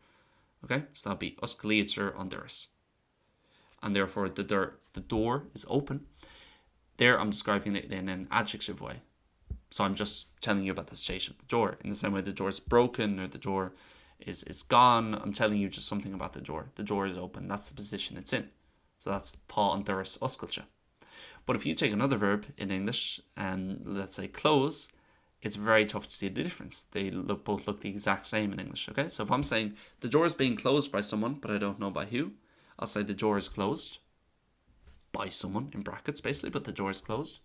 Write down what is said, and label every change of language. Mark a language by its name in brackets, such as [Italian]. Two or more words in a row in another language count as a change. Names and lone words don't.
[English] Okay, so that'll be osculator on doors. And therefore, the door is open. There, I'm describing it in an adjective way. So I'm just telling you about the state of the door. In the same way the door is broken, or the door is gone, I'm telling you just something about the door. The door is open. That's the position it's in. So that's [Irish] tá an doras oscailte. [English] But if you take another verb in English, let's say close, it's very tough to see the difference. They both look the exact same in English. Okay, so if I'm saying the door is being closed by someone, but I don't know by who, I'll say the door is closed by someone, in brackets basically, but the door is closed.